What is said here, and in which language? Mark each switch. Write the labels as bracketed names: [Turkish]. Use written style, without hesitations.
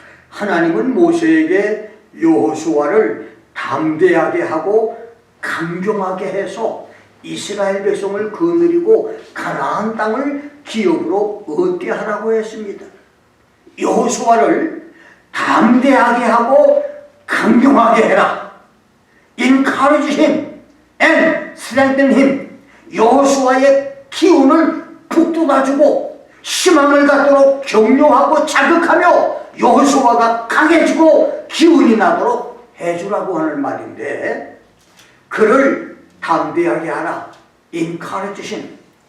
[Korean] 하나님은 모세에게 여호수아를 담대하게 하고 강경하게 해서 이스라엘 백성을 거느리고 가나안 땅을 기업으로 얻게 하라고 했습니다. 여호수아를 담대하게 하고 강경하게 해라. [English] Encourage him and strengthen him. [Korean] 여호수아의 기운을 북돋아주고 희망을 갖도록 격려하고 자극하며 여호수아가 강해지고 기운이 나도록 해주라고 하는 말인데, 그를 담대하게 하라. [English] Encourage him.